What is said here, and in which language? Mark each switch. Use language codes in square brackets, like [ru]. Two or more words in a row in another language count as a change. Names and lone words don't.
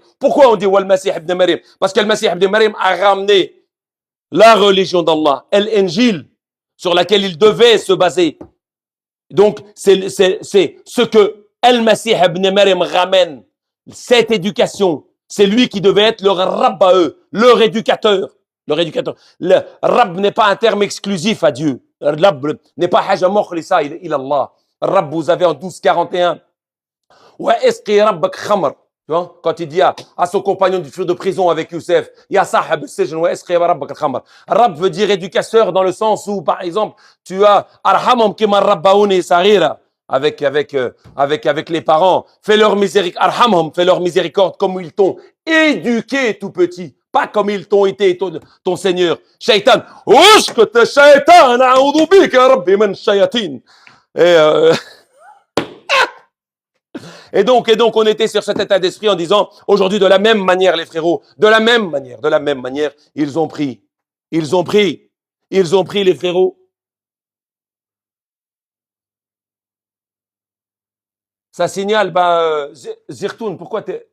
[fr] Pourquoi on dit ou al-Masih ibn Maryam? Parce qu'al-Masih ibn Maryam a ramené la religion d'Allah, l'Injil, sur laquelle il devait se baser. Donc, c'est ce que al-Masih ibn Maryam ramène, cette éducation. C'est lui qui devait être leur Rabb à eux, leur éducateur. Le Rabb n'est pas un terme exclusif à Dieu. [ar] Rabb [fr] n'est pas [ar] حاجة مخلصة إلى الله. [fr] Rabb, vous avez en 12:41. [ar] واسق ربك خمر. [fr] Tu vois, quand il dit à son compagnon de prison avec Youssef, [ar] يا صاحب السجن واسق ربك خمر. [fr] Rabb veut dire éducateur dans le sens où, par exemple, tu as [ar] ارحمهم كما ربوني صغيرا. [fr] avec les parents. Fais leur miséricorde, arhamhum, fais leur miséricorde comme ils t'ont éduqué tout petit. Pas comme ils t'ont été ton Seigneur. Shaitan. [ar] اسكت شيطان، أعوذ بك ربي من شياطين. [fr] Et, et donc, on était sur cet état d'esprit en disant, aujourd'hui, de la même manière, les frérots, de la même manière, ils ont pris, les frérots. Ça signale, Zirtoun, pourquoi t'es...